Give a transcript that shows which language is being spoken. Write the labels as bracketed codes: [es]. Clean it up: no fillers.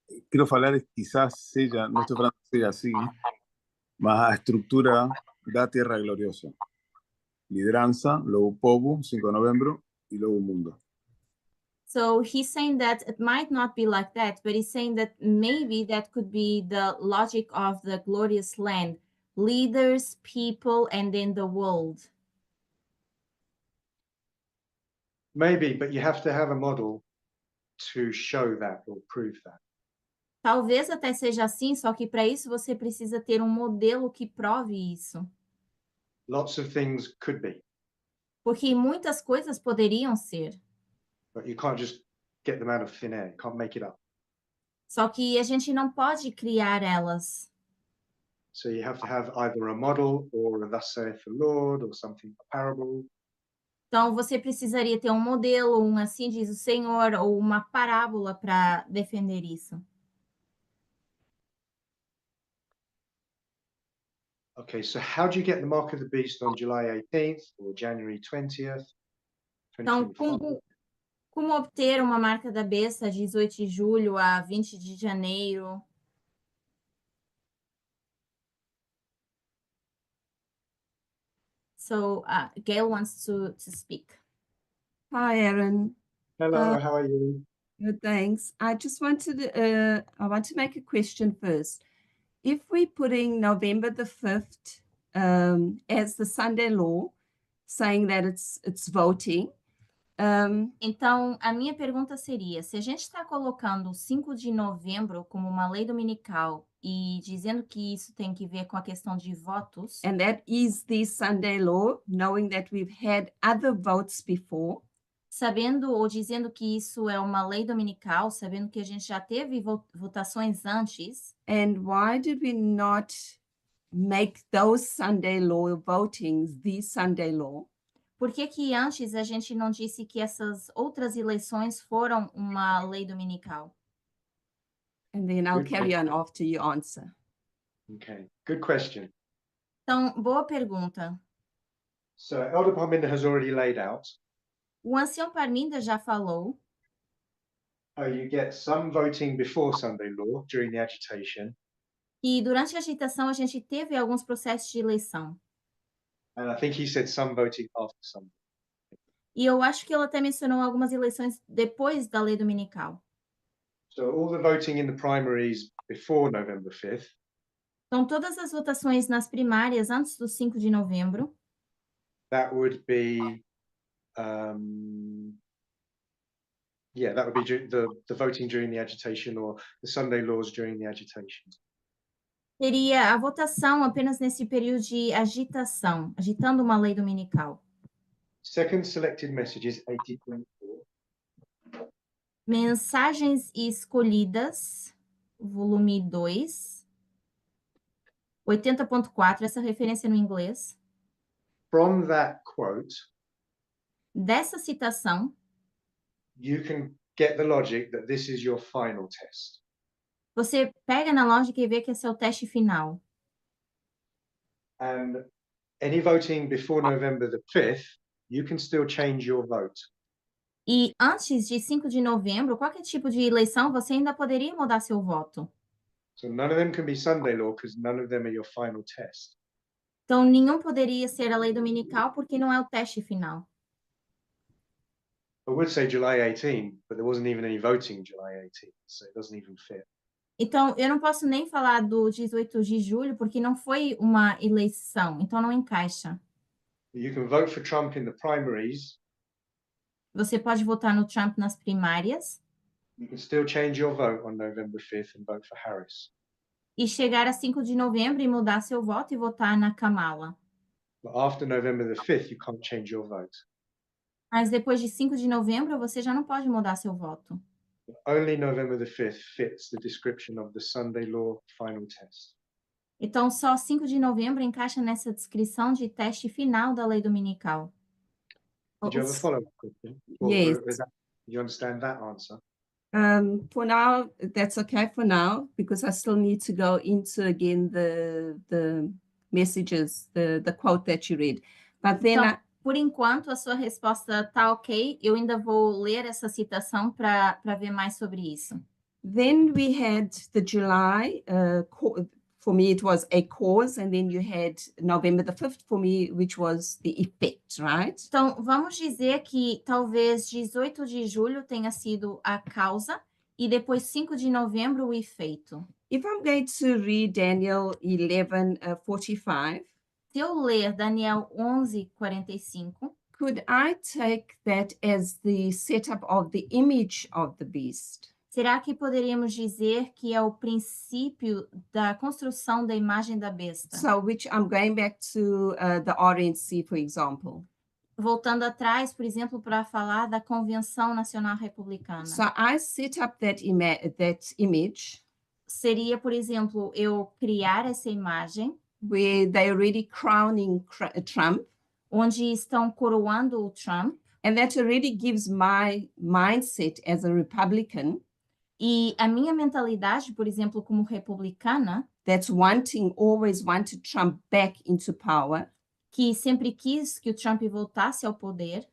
[es] Quiero hablar, quizás sea, no estoy hablando sea así, mas a estructura da Tierra Gloriosa. Lideranza, luego povo, 5 de novembro, y luego mundo. [en] So he's saying that it might not be like that, but he's saying that maybe that could be the logic of the glorious land, leaders, people, and then the world. Maybe, but you have to have a model to show that or prove that. [pt] Talvez até seja assim, só que para isso você precisa ter um modelo que prove isso. [en] Lots of things could be, [pt] Porque muitas coisas poderiam ser, [en] but you can't just get them out of thin air. You can't make it up. [pt] só que a gente não pode criar elas. [en] So you have to have either a model or a thus saith the Lord or something, a parable. [pt] Então você precisaria ter um modelo, um assim diz o Senhor, ou uma parábola para defender isso. [en] Okay, so how do you get the mark of the beast on July 18th or January 20th? [pt] Então, [en] 2025? [pt] como obter uma marca da besta 18 de julho a 20 de janeiro? [en] So, Gail wants to speak. Hi, Aaron. Hello, how are you? Good, thanks. I just wanted, I want to make a question first. If we're putting November the 5th as the Sunday law, saying that it's voting, [pt] Então, a minha pergunta seria, se a gente está colocando o 5 de novembro como uma lei dominical e dizendo que isso tem que ver com a questão de votos, [en] and that is the Sunday law, knowing that we've had other votes before, [pt] sabendo ou dizendo que isso é uma lei dominical, sabendo que a gente já teve votações antes, [en] and why did we not make those Sunday law votings the Sunday law? [pt] por que que antes a gente não disse que essas outras eleições foram uma lei dominical? [en] And then I'll Good carry on after you answer. Okay, good question. [pt] Então, boa pergunta. [en] So Elder Parminda has already laid out [pt] O ancião Parminda já falou [en] how you get some voting before Sunday law during the agitation, [pt] que durante a agitação a gente teve alguns processos de eleição. [en] and I think he said some voting after Sunday. [pt] E eu acho que ela até mencionou algumas eleições depois da lei dominical. [en] So all the voting in the primaries before November 5th, [pt] Então, todas as votações nas primárias antes do 5 de novembro, [en] that would be, that would be the voting during the agitation or the Sunday laws during the agitation. [pt] teria a votação apenas nesse período de agitação, agitando uma lei dominical. [en] Second selected messages, 80.4. [pt] Mensagens escolhidas, volume 2, 80.4, essa referência no inglês. [en] From that quote, [pt] Dessa citação, [en] you can get the logic that this is your final test. [pt] você pega na lógica e vê que esse é o teste final. [en] And any voting before November the 5th, you can still change your vote. [pt] E antes de 5 de novembro, qualquer tipo de eleição, você ainda poderia mudar seu voto. [en] So none of them can be Sunday law because none of them are your final test. [pt] Então, nenhum poderia ser a lei dominical porque não é o teste final. [en] I would say July 18, but there wasn't even any voting July 18, so it doesn't even fit. [pt] Então, eu não posso nem falar do 18 de julho porque não foi uma eleição, então não encaixa. [en] You can vote for Trump in the primaries. [pt] Você pode votar no Trump nas primárias [en] You can still change your vote on November 5th and vote for Harris. [pt] e chegar a 5 de novembro e mudar seu voto e votar na Kamala. [en] But after November the 5th, you can't change your vote. [pt] Mas depois de 5 de novembro, você já não pode mudar seu voto. [en] Only November the 5th fits the description of the Sunday law final test. [pt] Então, só 5 de novembro encaixa nessa descrição de teste final da lei dominical. [en] Did you have a follow-up question? Or Yes. you understand that answer? For now, that's okay for now, because I still need to go into again the messages, the quote that you read. But then [pt] Então, por enquanto, a sua resposta tá ok. Eu ainda vou ler essa citação para ver mais sobre isso. [en] then we had the July for me, it was a cause, and then you had November the 5th for me, which was the effect, right? [pt] Então, vamos dizer que talvez 18 de julho tenha sido a causa e depois 5 de novembro o efeito. [en] If I'm going to read Daniel 11:45, [pt] Se eu ler Daniel 11:45, [en] could I take that as the setup of the image of the beast? [pt] será que poderíamos dizer que é o princípio da construção da imagem da besta? [en] So, which I'm going back to the RNC, for example. [pt] Voltando atrás, por exemplo, para falar da Convenção Nacional Republicana. [en] So I set up that image [pt] Seria, por exemplo, eu criar essa imagem [en] where they're already crowning Trump, [pt] onde estão coroando o Trump, [en] and that already gives my mindset as a Republican [pt] e a minha mentalidade, por exemplo, como republicana, [en] that's always wanted Trump back into power, [pt] que sempre quis que o Trump voltasse ao poder,